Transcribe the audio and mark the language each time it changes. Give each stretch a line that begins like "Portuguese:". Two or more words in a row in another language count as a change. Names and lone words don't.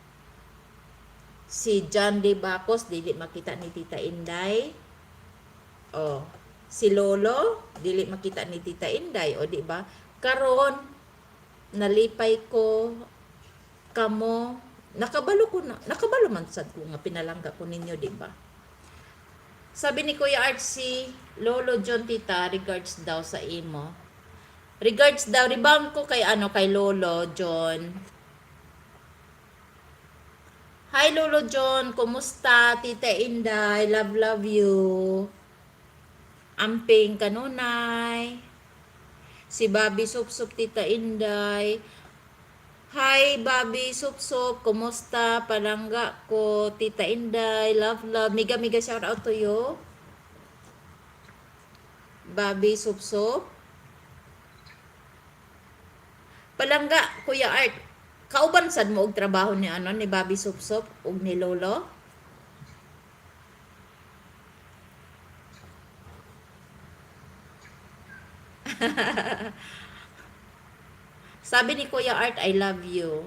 Cebuano: Si John De Bacos dili makita ni Tita Inday. Oh, si Lolo dili makita ni Tita Inday o di ba? Karon nalipay ko kamo nakabalo man sad ko nga pinalangga ko ninyo di ba?
Filipino: Sabi ni
Cebuano: Kuya Art si Lolo John Tita regards daw sa imo. Regards daw rebound ko kay ano kay Lolo John. Hi Lolo John, kumusta? Tita Inday,
English: love you.
Cebuano: Amping kanunay. Si Bobby Sup Tita Inday. Hi Bobby Sup, kumusta? Palangga ko, Tita Inday, love.
English: Miga shout out to you. Bobby Sup.
Cebuano: Palangga, Kuya Art. Kauban sad mo og trabaho ni ano ni Bobby Sup ug ni Lolo?
Filipino: Sabi ni
English: Kuya Art, I love you.